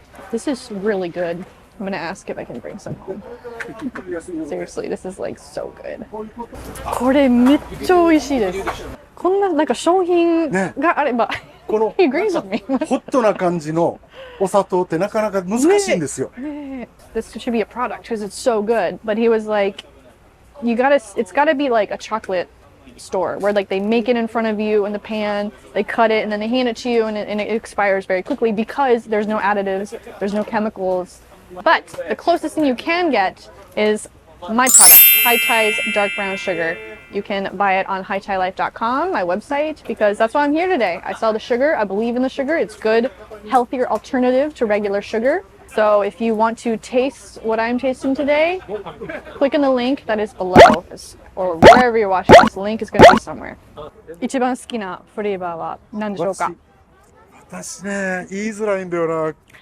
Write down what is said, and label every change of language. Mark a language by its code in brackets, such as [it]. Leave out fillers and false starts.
[en] This is really good. I'm gonna ask if I can bring some home. Seriously, this is like so good. [ja] これめっちゃ美味しいです。こんななんか商品があれば。この [en] He agrees with me. [ja] ホットな感じのお砂糖ってなかなか難しいんですよ。 [en] This should be a product because it's so good. But he was like, it's gotta be like a chocolate store where like they make it in front of you in the pan, they cut it, and then they hand it to you, and it expires very quickly because there's no additives, there's no chemicals. But the closest thing you can get is my product, High Tai's dark brown sugar. You can buy it on hightilife.com, my website, because that's why I'm here today. I sell the sugar. I believe in the sugar. It's good, healthier alternative to regular sugar. So if you want to taste what I'm tasting today, click on the link that is below, or wherever you're watching this. The link is going to be somewhere. [ja] 一番好きなフレーバーは何でしょうか？私ね、言いづらいんだよな。